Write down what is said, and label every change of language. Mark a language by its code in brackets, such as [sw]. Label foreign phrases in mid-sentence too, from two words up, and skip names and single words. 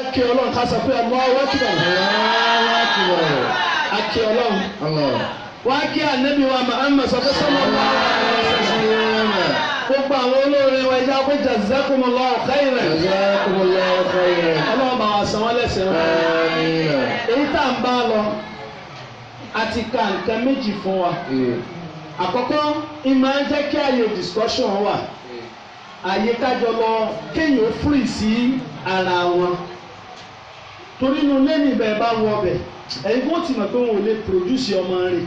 [yo] kí ọlọ́run ká sọ pé [ar] الله أكبر. [yo] A kí ọlọ́run. Wá kí ànábì wa Muhammad sọ pé [ar] صلى الله عليه وسلم. [yo] Gbogbo àwọn olóore wa ẹja pé [ar] جزاكم الله خيرا. جزاكم الله خيرا. [yo] Ọlọ́run bá wa san wọ́n lẹ́san. Èyí tá à ń bá lọ àti ka nǹkan méjì fún wa. Àkọ́kọ́ ìmọ̀ ẹ jẹ́ kí àyè discussion wà. Àyè kájọ lọ kéèyàn ó free sí ara wọn. Torí inú lẹ́nu ibẹ̀ bá wọ ọbẹ̀ ẹ̀yin kò tí mọ̀ pé wọn ò lè produce ọmọ rẹ̀.